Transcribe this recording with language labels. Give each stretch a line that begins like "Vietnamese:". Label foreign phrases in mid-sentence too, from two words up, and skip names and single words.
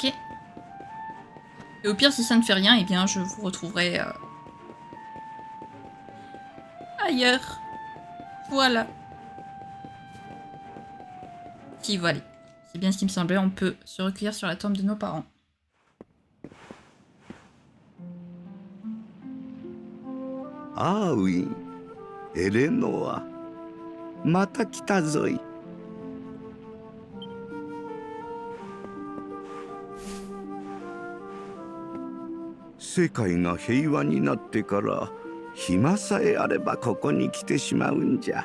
French: Et au pire, si ça ne fait rien, eh bien, je vous retrouverai ailleurs. Voilà. Si, voilà. C'est bien ce qui me semblait, on peut se recueillir sur la tombe de nos parents.
Japanese: あうい、エレノア、また来たぞい。世界が平和になってから暇さえあればここに来てしまうんじゃ。